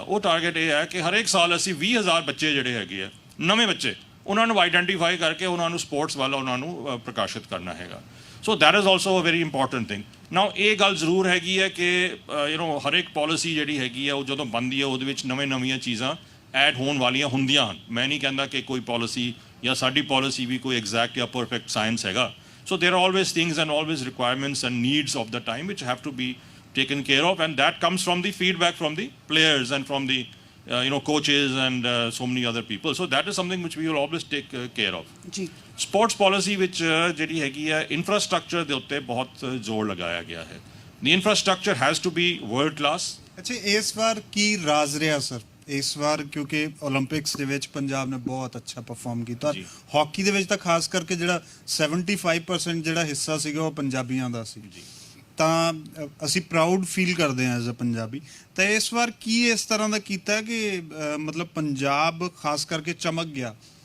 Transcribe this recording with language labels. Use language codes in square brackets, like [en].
[pa] ਉਹ ਟਾਰਗੇਟ ਇਹ ਹੈ ਕਿ ਹਰੇਕ ਸਾਲ ਅਸੀਂ 20,000 ਬੱਚੇ ਜਿਹੜੇ ਹੈਗੇ ਆ ਨਵੇਂ ਬੱਚੇ ਉਹਨਾਂ ਨੂੰ ਆਈਡੈਂਟੀਫਾਈ ਕਰਕੇ ਉਹਨਾਂ ਨੂੰ ਸਪੋਰਟਸ ਵੱਲ ਉਹਨਾਂ ਨੂੰ ਪ੍ਰਕਾਸ਼ਿਤ ਕਰਨਾ ਹੈਗਾ। [en] So that is also a very important thing. Now [pa] ਇਹ ਗੱਲ ਜ਼ਰੂਰ ਹੈਗੀ ਹੈ ਕਿ ਹਰੇਕ ਪਾਲਿਸੀ ਜਿਹੜੀ ਹੈਗੀ ਹੈ ਉਹ ਜਦੋਂ ਬਣਦੀ ਹੈ ਉਹਦੇ ਵਿੱਚ ਨਵੀਆਂ ਚੀਜ਼ਾਂ ਐਡ ਹੋਣ ਵਾਲੀਆਂ ਹੁੰਦੀਆਂ ਹਨ। ਮੈਂ ਨਹੀਂ ਕਹਿੰਦਾ ਕਿ ਕੋਈ ਪਾਲਿਸੀ ਜਾਂ ਸਾਡੀ ਪਾਲਿਸੀ ਵੀ ਕੋਈ ਐਗਜ਼ੈਕਟ ਜਾਂ ਪਰਫੈਕਟ ਸਾਇੰਸ ਹੈਗਾ। [en] So there are always things and always requirements and needs of the time which have to be taken care of, and that comes from the feedback from the players and from the coaches and so many other people. So that is something which we will always take care of. [pa] ਜੀ [en] Sports policy which [pa] ਜਿਹੜੀ ਹੈਗੀ ਹੈ infrastructure ਦੇ ਉੱਤੇ ਬਹੁਤ ਜ਼ੋਰ ਲਗਾਇਆ ਗਿਆ ਹੈ। [en] The infrastructure has to be world class. [pa] ਅੱਛਾ, ਇਸ ਵਾਰ ਕੀ ਰਾਜ਼ ਰਿਹਾ ਸਰ? ਇਸ ਵਾਰ ਕਿਉਂਕਿ 올림픽ਸ ਦੇ ਵਿੱਚ ਪੰਜਾਬ ਨੇ ਬਹੁਤ ਅੱਛਾ ਪਰਫਾਰਮ ਕੀਤਾ। ਹਾਕੀ ਦੇ ਵਿੱਚ ਤਾਂ ਖਾਸ ਕਰਕੇ ਜਿਹੜਾ 75% ਜਿਹੜਾ ਹਿੱਸਾ ਸੀਗਾ ਉਹ ਪੰਜਾਬੀਆਂ ਦਾ ਸੀ, ਤਾਂ ਅਸੀਂ ਪ੍ਰਾਊਡ ਫੀਲ ਕਰਦੇ ਹਾਂ ਐਜ਼ ਅ ਪੰਜਾਬੀ। ਤਾਂ ਇਸ ਵਾਰ ਕੀ ਇਸ ਤਰ੍ਹਾਂ ਦਾ ਕੀਤਾ ਕਿ ਮਤਲਬ ਪੰਜਾਬ ਖਾਸ ਕਰਕੇ ਚਮਕ ਗਿਆ?